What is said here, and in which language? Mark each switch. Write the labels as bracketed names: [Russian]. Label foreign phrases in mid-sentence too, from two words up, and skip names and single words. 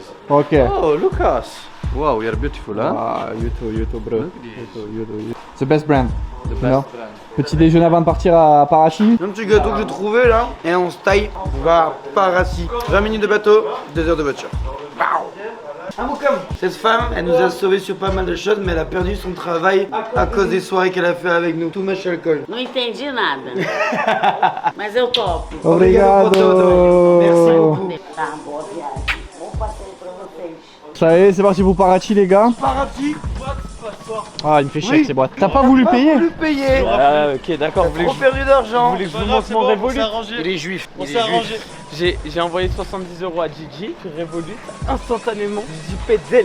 [English] Ok. Oh, Lucas. Wow, you're beautiful, huh? Ah, YouTube, bro. YouTube. The best brand. The best brand. [French] Petit déjeuner avant de partir à Parachi. Un petit gâteau que j'ai trouvé là. Et on se taille. On va à Parachi. 20 minutes de bateau, 2 heures de voiture. Un mot comme. Cette femme, elle nous a sauvés sur pas mal de choses, mais elle a perdu son travail à cause des soirées qu'elle a fait avec nous. [English] Too much alcool. [Portuguese] Não entendi nada. Mas eu topo. Obrigado. [French] Merci beaucoup. [Portuguese] Tá, boa viagem. Bom passeio pra vocês. [French] Ça y est, c'est parti pour Parachi, les gars. Parachi. Ah, il me fait chier Oui. avec ces boîtes. T'as pas voulu payer? Pas voulu payer. Ah, ok, d'accord. Vous voulez Trop perdu d'argent. que je vous montre mon Revolut? Il est juif. On Il s'est est arrangé. juif. J'ai envoyé 70 € à Gigi sur Revolut instantanément du Pezel.